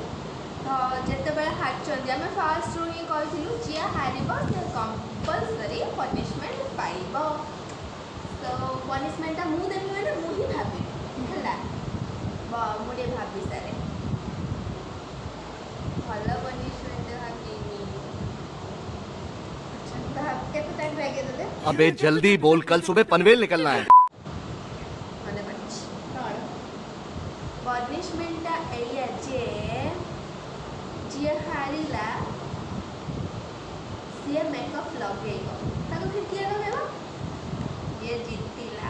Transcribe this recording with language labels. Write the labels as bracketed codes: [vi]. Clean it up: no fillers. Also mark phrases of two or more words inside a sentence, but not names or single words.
[or] ତ ଯେତେବେଳେ ହାରିଛନ୍ତି ଆମେ ଫାଷ୍ଟରୁ ହିଁ କହିଥିଲୁ ଯିଏ ହାରିବ ସେ [en] compulsory punishment [or] ପାଇବ। ତ ପନିଶମେଣ୍ଟଟା ମୁଁ ଦେବି ମାନେ ମୁଁ ହିଁ ଭାବିବି ହେଲା। ମୁଁ ଟିକେ ଭାବି ସାରେ ଭଲ ପନିଶମେଣ୍ଟ ଭାବିନି। କେତେ ଟାଇମ୍ ଲାଗେ ତତେ? [hi] अबे जल्दी बोल, कल सुबह पनवेल निकलना है। [or] ମନେ ପଡ଼ିଛି କ'ଣ ପନିଶମେଣ୍ଟଟା ଏଇଆ ଯେ ଯିଏ ହାରିଲା ସିଏ ମେକଅପ୍ ଲଗେଇବ ତାକୁ ଫିର କିଏ ଲଗେଇବ? ଯିଏ ଜିତିଲା।